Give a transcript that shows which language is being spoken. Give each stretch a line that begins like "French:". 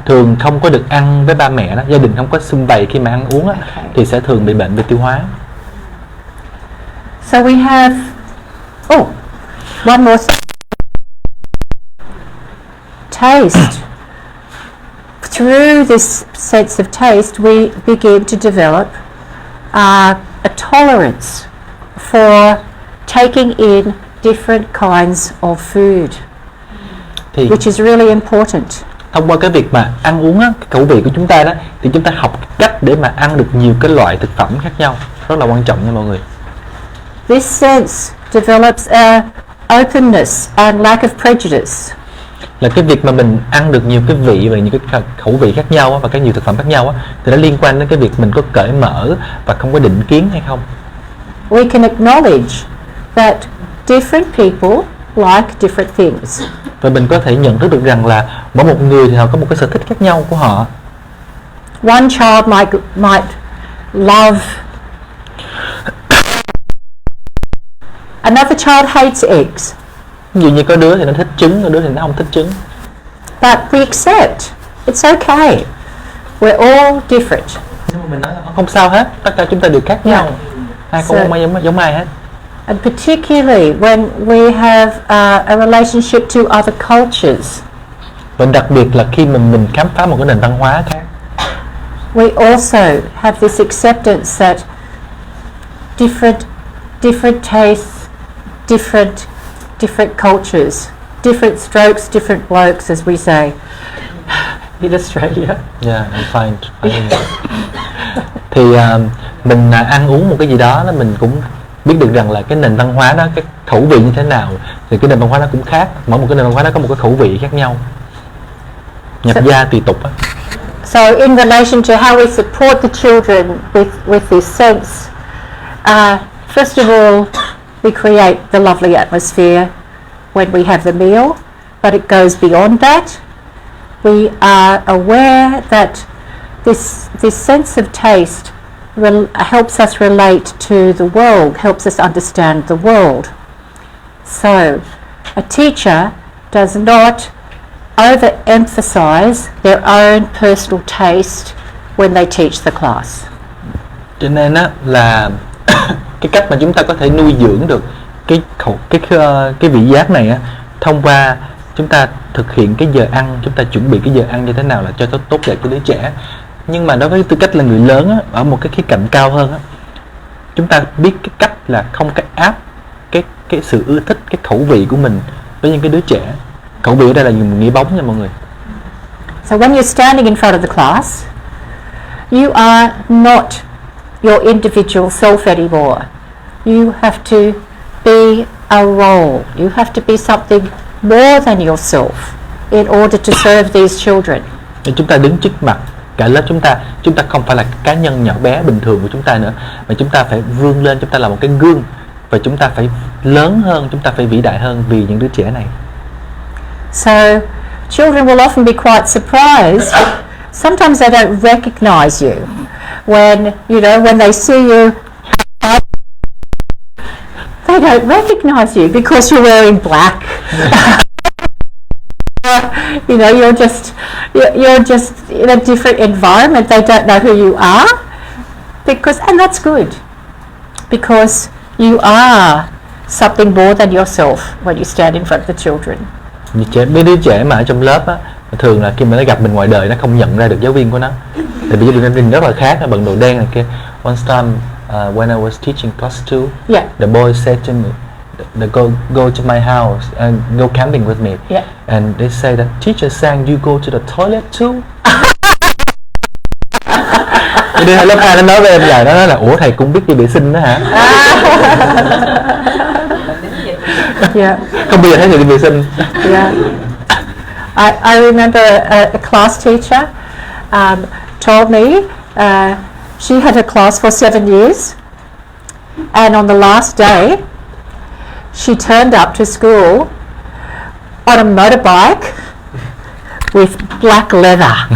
Vietnamese: thường không có được ăn với ba mẹ đó, gia đình không có sum vầy khi mà ăn uống á,
English: Okay.
Vietnamese: thì sẽ thường bị bệnh về tiêu hóa.
English: So we have, one more thing. Taste. Through this sense of taste, we begin to develop a tolerance for taking in different kinds of food,
Vietnamese: Thì
English: which is really important.
Vietnamese: thông qua cái việc mà ăn uống á, cái khẩu vị của chúng ta đó, thì chúng ta học cách để mà ăn được nhiều cái loại thực phẩm khác nhau, rất là quan trọng nha mọi người.
English: This sense develops a openness and lack of prejudice.
Vietnamese: Là cái việc mà mình ăn được nhiều cái vị và những cái khẩu vị khác nhau á, và cái nhiều thực phẩm khác nhau á, thì nó liên quan đến cái việc mình có cởi mở và không có định kiến hay không.
English: We can acknowledge that different people like different things.
Vietnamese: Và mình có thể nhận thức được rằng là mỗi một người thì họ có một cái sở thích khác nhau của họ.
English: One child might love. Another child hates eggs.
Vietnamese: Ví dụ như có đứa thì nó thích trứng, có đứa thì nó không thích trứng.
English: But we accept. It's okay. We're all different.
Vietnamese: Nhưng mà mình nói là không sao hết, tất cả chúng ta đều khác nhau. Ai cũng không ai giống ai hết.
English: And particularly when we have a relationship to other cultures.
Vietnamese: Và đặc biệt là khi mình khám phá một cái nền văn hóa khác.
English: We also have this acceptance that different tastes, different cultures, different strokes, different blokes, as we say in Australia. Yeah, I'm fine.
Vietnamese: Thì mình ăn uống một cái gì đó mình cũng biết được rằng là cái nền văn hóa đó, cái khẩu vị như thế nào, thì cái nền văn hóa đó cũng khác. Mỗi một cái nền văn hóa đó có một cái khẩu vị khác nhau, nhập gia tùy tục á.
English: So in relation to how we support the children with this sense, first of all, we create the lovely atmosphere when we have the meal, but it goes beyond that. We are aware that this sense of taste helps us relate to the world, helps us understand the world. So a teacher does not overemphasize their own personal taste when they teach the class.
Vietnamese: Cho nên á là cái cách mà chúng ta có thể nuôi dưỡng được cái vị giác này á, thông qua chúng ta thực hiện cái giờ ăn, chúng ta chuẩn bị cái giờ ăn như thế nào là cho tốt đẹp cho đứa trẻ. Nhưng mà đối với tư cách là người lớn á, ở một cái khía cạnh cao hơn á, chúng ta biết cái cách là không cái áp cái sự ưa thích, cái khẩu vị của mình với những cái đứa trẻ. Khẩu vị ở đây là dùng nghĩa bóng nha mọi người.
English: So when you're standing in front of the class, you are not your individual self anymore. You have to be a role. You have to be something more than yourself in order to serve these children.
Vietnamese: Để chúng ta đứng trước mặt cả lớp chúng ta không phải là cá nhân nhỏ bé bình thường của chúng ta nữa, mà chúng ta phải vươn lên, chúng ta là một cái gương và chúng ta phải lớn hơn, chúng ta phải vĩ đại hơn vì những đứa trẻ này.
English: So children will often be quite surprised. Sometimes they don't recognize you when they see you. They don't recognize you because you're wearing black. You're just in a different environment. They don't know who you are and that's good, because you are something more than yourself when you stand in front of the children.
Vietnamese: Mấy đứa trẻ mà ở trong lớp á, thường là khi mà nó gặp mình ngoài đời nó không nhận ra được giáo viên của nó. Tại vì giáo viên rất là khác, nó bận đồ đen này kia.
English: One time when I was teaching class 2, Yeah. the boy said to me, go to my house and go camping with me. Yeah. And they say that teacher sang you go to the toilet too.
Vietnamese: Cái đứa lớp 2 nó nói với em là nó nói là ủa thầy cũng biết đi vệ sinh đó hả?
English: Yeah.
Vietnamese: Không bao giờ thấy người đi vệ sinh.
English: Yeah. I remember a class teacher told me she had a class for 7 years, and on the last day she turned up to school on a motorbike with black leather.